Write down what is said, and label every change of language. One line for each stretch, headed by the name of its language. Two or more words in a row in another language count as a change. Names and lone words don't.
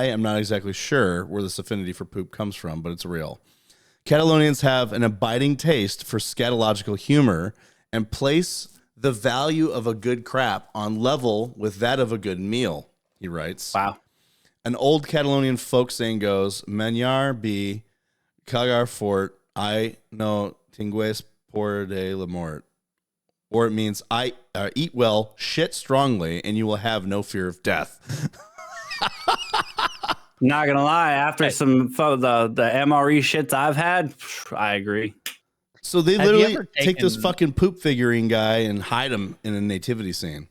English: I'm not exactly sure where this affinity for poop comes from, but it's real. Catalonians have an abiding taste for scatological humor and place the value of a good crap on level with that of a good meal, he writes. Wow. An old Catalonian folk saying goes,
Catalan: Menjar bi cagar fort, I no tingues por de la mort.
English: Or it means, I eat well, shit strongly, and you will have no fear of death. Not gonna lie, after some the MRE shits I've had, I agree. So they literally take this fucking poop figurine guy and hide him in a nativity scene.